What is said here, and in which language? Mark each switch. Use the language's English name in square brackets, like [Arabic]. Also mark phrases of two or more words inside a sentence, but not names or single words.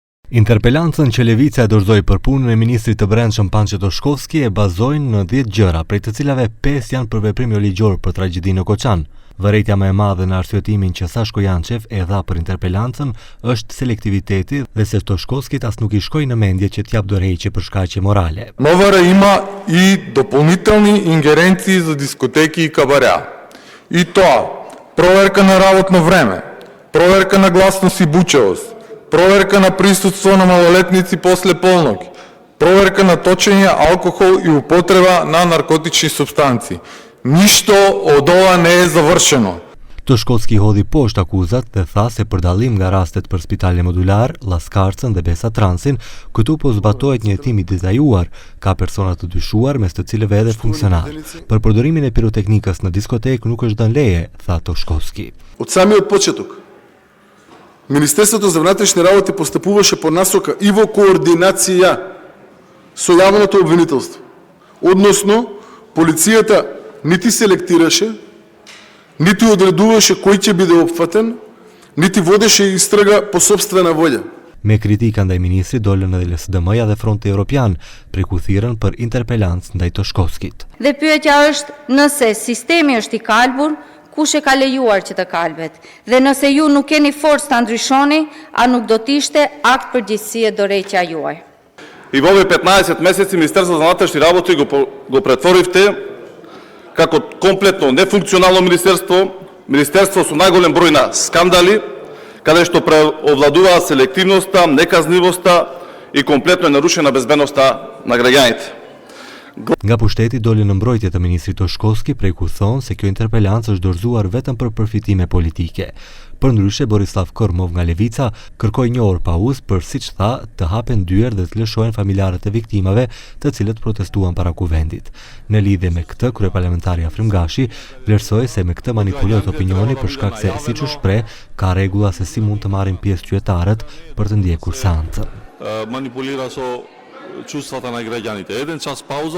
[Albanian] Interpelancën që Levica e dorëzoi për punën e ministrit të Brendshëm Panço Toshkovski e bazojnë në 10 gjëra, prej të cilave 5 janë për veprim jo ligjor për tragjedinë në Koçan. Vërejtja më e madhe në arsyetimin që Sashko Jançev e dha për interpelancën është selektiviteti dhe se Toshkovskit as nuk I shkoi në mendje që t'jap dorëheqje për shkaqje morale. [Macedonian] МВР има и дополнителни ингеренции за дискотеки и кабареа. И тоа, проверка на работно време, проверка на гласност и бучевост, проверка на присуство на малолетници после полноќ, проверка на точење, алкохол и употреба на наркотични супстанции. Ништо од ова не е завршено. [Albanian] Toshkovski hodhi poshtë akuzat dhe tha se për dallim nga rastet për spitale modular, Laskarcën dhe Besa Transin, këtu po zbatohet një hetim I detajuar, ka persona të dyshuar mes të cilëve edhe funksionar. Për përdorimin e piroteknikës në diskotek nuk është dhënë leje, tha Toshkovski. [Macedonian] Од самиот почеток, Министерството за внатрешни работи постапуваше по насока и во координација со јавното обвинителство. Односно, полицијата нити селектираше, нити одредуваше кој ќе биде опфатен, нити водеше истрага по сопствена волја. [Albanian] Me kritika ndaj ministrit dolën edhe LSDM-ja dhe Fronti Evropian, preku thirrën për interpelancë ndaj Toshkovskit. Dhe pyetja është nëse sistemi është I kalbur, kush e ka lejuar që të kalbet? Dhe nëse ju nuk keni forcë ta ndryshoni, a nuk do të ishte akt përgjegjësie dorëheqja juaj? [Macedonian] И во овие 15 месеци Министерството за внатрешни работи го претворивте како комплетно нефункционално министерство со најголем број на скандали, каде што преовладуваа селективноста, неказнивоста и комплетно е нарушена безбедноста на граѓаните. [Albanian] Nga pushteti doli në mbrojtje të ministrit Toshkovski, prej ku thonë se kjo interpelancë është dorëzuar vetëm për përfitime politike. Përndryshe, Borislav Kormov nga Levica kërkoi një orë pauzë për, siç tha, të hapen dyer dhe të lëshohen familjarët e viktimave, të cilët protestuan para kuvendit. Në lidhje me këtë, kryeparlamentari Afrim Gashi vlerësoi se me këtë manipulohet opinioni për shkak se, siç u shpreh, ka rregulla se si mund të marrin pjesë qytetarët për të ndjekur seancën. [Macedonian] Манипулира со чувствата на граѓаните. Еден час пауза.